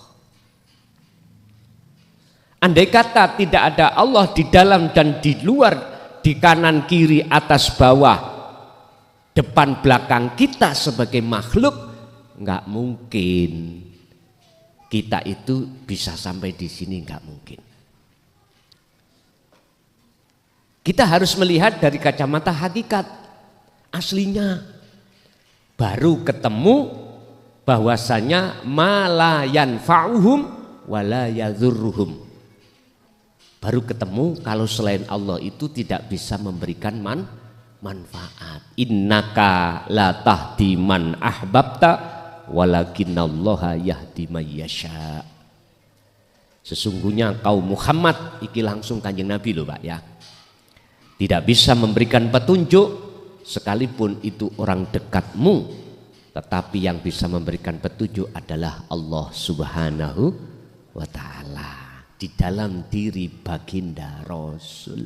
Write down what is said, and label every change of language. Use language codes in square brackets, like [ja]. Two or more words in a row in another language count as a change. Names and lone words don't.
[id] Andai kata tidak ada Allah di dalam dan di luar, di kanan kiri atas bawah, depan belakang kita sebagai makhluk, nggak mungkin kita itu bisa sampai di sini, nggak mungkin. Kita harus melihat dari kacamata hakikat aslinya, baru ketemu bahwasanya [ar] ما ينفعهم ولا يضرهم. [id] Baru ketemu kalau selain Allah itu tidak bisa memberikan manfaat. [ar] إنك لا تهدي من أحببت ولكن الله يهدي من يشاء. [id] Sesungguhnya kau Muhammad, iki langsung Kanjeng Nabi loh Pak ya, tidak bisa memberikan petunjuk sekalipun itu orang dekatmu, tetapi yang bisa memberikan petunjuk adalah Allah [ar] سبحانه وتعالى [id] di dalam diri baginda Rasul.